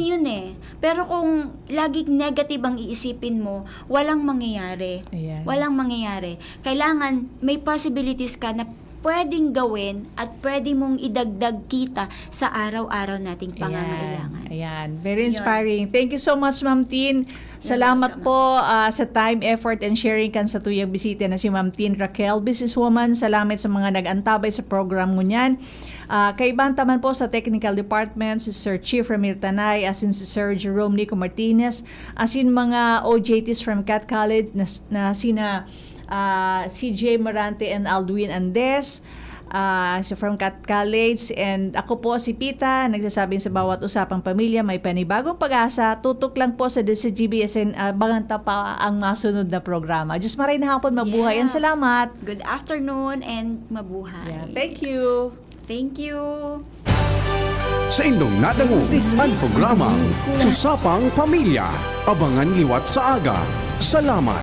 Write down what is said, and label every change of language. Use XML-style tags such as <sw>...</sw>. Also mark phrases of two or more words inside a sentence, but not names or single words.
<tl>Yun eh. Pero kung laging negative ang iisipin mo, walang mangyayari. Ayan. Walang mangyayari. Kailangan may possibilities ka na pwedeng gawin at pwede mong idagdag kita sa araw-araw nating pangangailangan. Ayan.</tl> <en>Very inspiring. Thank you so much,</en> <bik>Ma'am Tin. Salamat po sa</bik> <en>time, effort, and sharing</en> <bik>kan sa tuyang bisita na si Ma'am Tin Raquel, businesswoman. Salamat sa mga nag-antabay sa program mo niyan. Kay Bantaman po sa Technical Department, si Sir Chief Ramil Tanay, asin si Sir Jerome Nico Martinez, asin mga OJTs from Cat College na sina CJ Marante and Alduin Andes, so from Cat College, and ako po si Pita,</bik> <tl>nagsasabing sa bawat usapang pamilya may panibagong pag-asa.</tl> <bik>Tutok lang po sa DCGB and banganta pa ang masunod na programa. Diyos maray na hapon, mabuhay, and salamat.</bik> <en>Good afternoon and mabuhay. Thank you. Thank you.</en> <bik>Sa indong nadango ang programang Usapang Pamilya. Abangan liwat sa aga. Salamat.</bik>